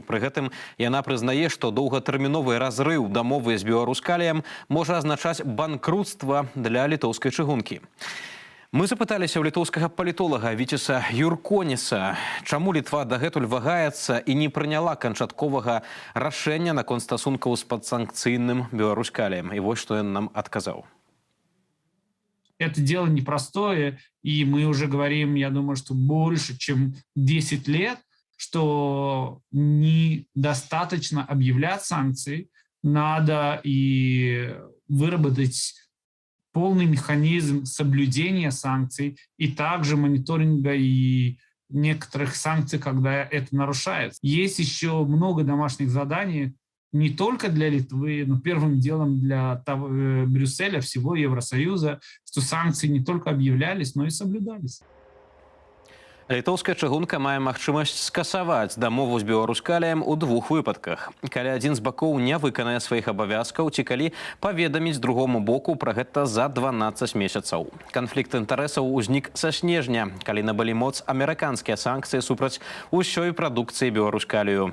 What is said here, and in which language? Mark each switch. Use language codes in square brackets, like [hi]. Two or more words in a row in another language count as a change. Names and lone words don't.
[be] Пры гэтым яна прызнае, што доўгатэрміновы разрыў дамовы з беларускаліем можа азначаць банкрутства для літоўскай чыгункі. Мы запыталіся ў літоўскага палітолага Віцеса Юрконіса, чаму Літва дагэтуль вагаецца і не прыняла канчатковага рашэння наконт стасункаў з падсанкцыйным беларускаліем. І вось што ён нам адказаў. [ru] Это дело непростое, и мы уже говорим, я думаю, что больше, чем 10 лет, что недостаточно объявлять санкции, надо и выработать полный механизм соблюдения санкций и также мониторинга и некоторых санкций, когда это нарушается. Есть еще много домашних заданий, не только для Литвы, но первым делом для Брюсселя, всего Евросоюза, что санкции не только объявлялись, но и соблюдались. [be] Літоўская чыгунка мае магчымасць скасаваць дамову з Беларускаліем у двух выпадках. Калі адзін з бакоў не выканае сваіх абавязкаў, ці калі паведаміць другому боку пра гэта за 12 месяцаў. Канфлікт інтарэсаў узнік са снежня, калі набылі моц амерыканскія санкцыі супраць усёй прадукцыі Беларускалію.